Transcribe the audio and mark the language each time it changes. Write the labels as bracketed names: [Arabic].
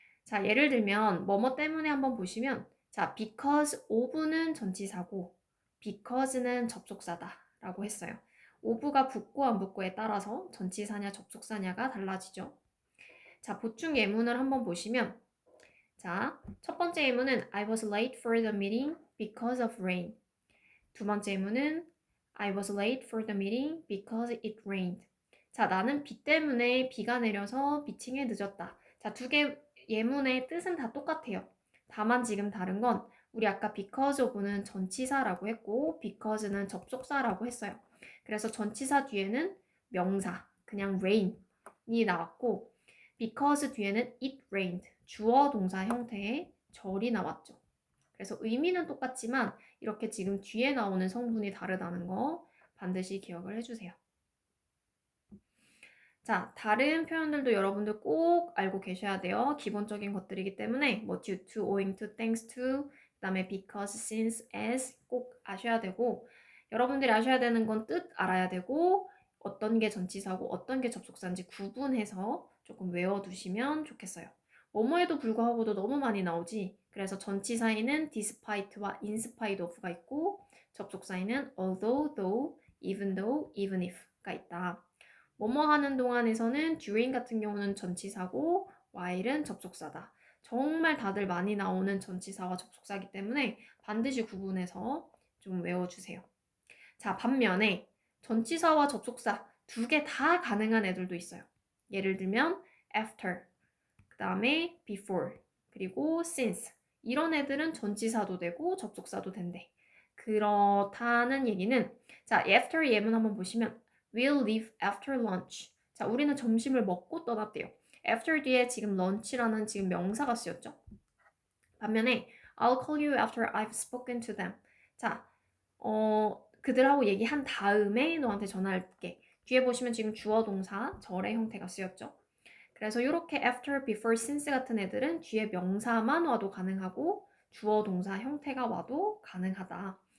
[Korean] 자, 예를 들면 뭐뭐 때문에 한번 보시면 자, because of는 전치사고 because는 접속사다 라고 했어요. of가 붙고 안 붙고에 따라서 전치사냐 접속사냐가 달라지죠. 자, 보충 예문을 한번 보시면 자, 첫 번째 예문은 [English] I was late for the meeting because of rain. 두 번째 예문은 I was late for the meeting because it rained. [Korean] 자, 나는 비 때문에 비가 내려서 미팅에 늦었다. 자, 두 개 예문의 뜻은 다 똑같아요. 다만 지금 다른 건 우리 아까 because of는 전치사라고 했고 because는 접속사라고 했어요. 그래서 전치사 뒤에는 명사, 그냥 rain이 나왔고 because 뒤에는 it rained, 주어 동사 형태의 절이 나왔죠. 그래서 의미는 똑같지만 이렇게 지금 뒤에 나오는 성분이 다르다는 거 반드시 기억을 해주세요. 자, 다른 표현들도 여러분들 꼭 알고 계셔야 돼요. 기본적인 것들이기 때문에 뭐 due to, owing to, thanks to, 그 다음에 because, since, as 꼭 아셔야 되고 여러분들이 아셔야 되는 건 뜻 알아야 되고 어떤 게 전치사고 어떤 게 접속사인지 구분해서 조금 외워두시면 좋겠어요. 뭐뭐에도 불구하고도 너무 많이 나오지. 그래서 전치사에는 despite와 in spite of가 있고 접속사에는 although, though, even though, even if가 있다. 뭐뭐 하는 동안에서는 during 같은 경우는 전치사고 while은 접속사다. 정말 다들 많이 나오는 전치사와 접속사이기 때문에 반드시 구분해서 좀 외워주세요. 자, 반면에 전치사와 접속사 두 개 다 가능한 애들도 있어요. 예를 들면 after, 그 다음에 before, 그리고 since 이런 애들은 전치사도 되고 접속사도 된대. 그렇다는 얘기는 자, after 예문 한번 보시면 [English] We'll leave after lunch. [Korean] 자, 우리는 점심을 먹고 떠났대요. after 뒤에 지금 lunch라는 지금 명사가 쓰였죠. [English] 반면에 I'll call you after I've spoken to them. [Korean] 자, 그들하고 얘기한 다음에 너한테 전화할게. 뒤에 보시면 지금 주어 동사 절의 형태가 쓰였죠. 그래서 이렇게 after, before, since 같은 애들은 뒤에 명사만 와도 가능하고 주어 동사 형태가 와도 가능하다.